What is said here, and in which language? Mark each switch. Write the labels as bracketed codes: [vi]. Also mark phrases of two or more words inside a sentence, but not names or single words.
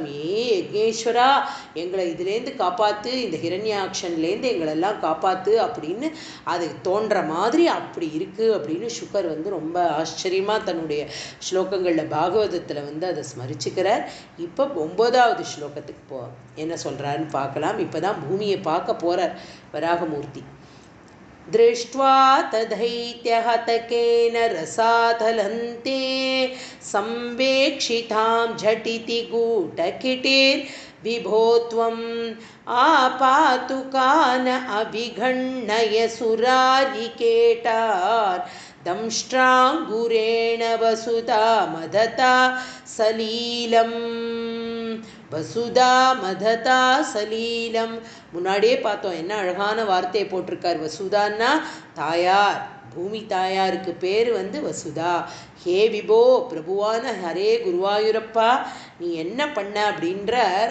[ta] யக்ஞேஸ்வரா எங்களை இதுலேருந்து காப்பாற்று, இந்த ஹிரண்யாக்ஷன்லேருந்து எங்களெல்லாம் காப்பாற்று அப்படின்னு அது தோன்ற மாதிரி அப்படி இருக்குது அப்படின்னு சுகர் வந்து ரொம்ப ஆச்சரியமாக தன்னுடைய ஸ்லோகங்களில் பாகவதத்தில் வந்து அதை ஸ்மரிச்சுக்கிறார். இப்போ 9வது ஸ்லோகத்துக்கு என்ன சொல்கிறாருன்னு பார்க்கலாம். இப்போ தான் பூமியை பார்க்க போகிறார் வராகமூர்த்தி. [sa] दृष्ट्वा तदैत्यहतकेन रसातलन्ते संवेक्षितां झटिति गूटकिटिर्विभो त्वम् आपातुकान् अभिगण्णय सुरारिकेटान् दंष्ट्राङ्गुरेण वसुधा मदता सलीलम् वसुधा मदता सलीलम्. [ta] முன்னாடியே பார்த்தோம் என்ன அழகான வார்த்தையை போட்டிருக்கார். வசுதான்னா தாயார், பூமி தாயாருக்கு பேர் வந்து வசுதா. ஹே விபோ பிரபுவான ஹரே குருவாயூரப்பா நீ என்ன பண்ண அப்படின்றார்.